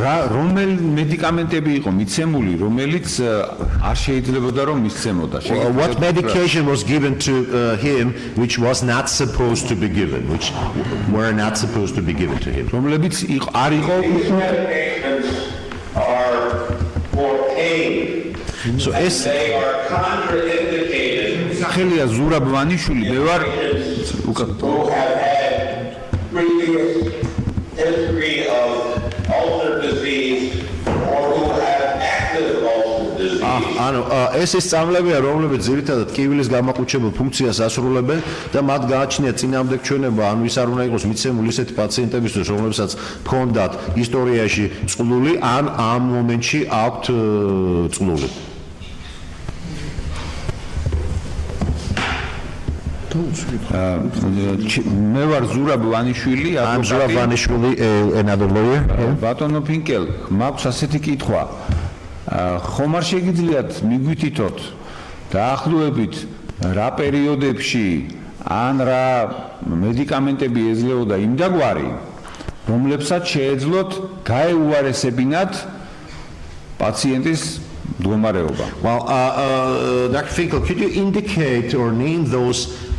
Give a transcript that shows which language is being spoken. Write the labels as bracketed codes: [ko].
[ka] რომელი მედიკამენტები იყო მიცემული, რომელიც არ შეიძლებოდა რომ მისცემოდა? [en] What medication was given to him which was not supposed to be given, which were not supposed to be given to him? [ka] რომლებიც არ იყო [en] These medications are for pain. So es They are contraindicated. [ka] სახელია ზურაბ ვანიშვილი, მე ვარ [en] Who have had previous history of ulcer disease or who have active ulcer disease. [ka] ანუ ეს ის წამლებია, რომლებიც ძირითადად კივილის გამაყუჩებელ ფუნქციას ასრულებენ და მათ გააჩნიათ წინააღმდეგჩვენება, ან ვის არ უნდა იყოს მიცემული ისეთი პაციენტებისთვის, რომლებსაც ჰქონდათ ისტორიაში წყლული, ან ამ მომენტში აქვთ წყლული. მე ვარ ზურაბ ვანიშვილი, [en] I'm Zurab Vanishvili, another lawyer. [ka] ბატონო ფინკელ, მაქვს ასეთი კითხვა. ხომ არ შეგიძლიათ მიგვითითოთ დაახლოებით რა პერიოდებში ან რა მედიკამენტები ეძლეოდა იმ დაგვარი, რომლებსაც შეეძლოთ გაეუარესებინათ პაციენტის მდგომარეობა? [en] Well, Dr. Finkel, could you indicate or name those